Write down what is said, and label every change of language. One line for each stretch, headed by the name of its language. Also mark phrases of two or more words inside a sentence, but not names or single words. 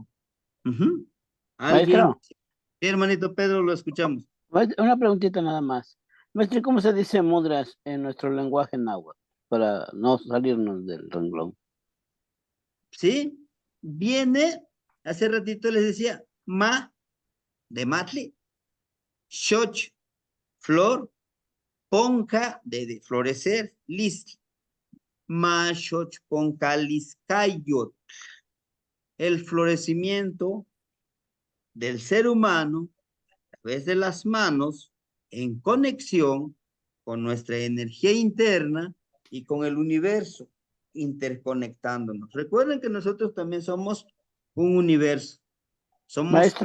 Spanish: Ujú. ¿Alguien? Maestro, Sí, hermanito Pedro, lo escuchamos. una preguntita nada más. Maestro, ¿cómo se dice mudras en nuestro lenguaje náhuatl? Para no salirnos del renglón. ¿Sí? Viene, hace ratito les decía,
Nahuatl languages: ma de matli, shoch, flor, ponca
Spanish: de florecer,
Nahuatl languages: list, ma shoch ponca liskayot,
Spanish: el florecimiento del ser humano a través de las manos en conexión con nuestra energía interna y con el universo, interconectándonos. Recuerden que nosotros también somos un universo, somos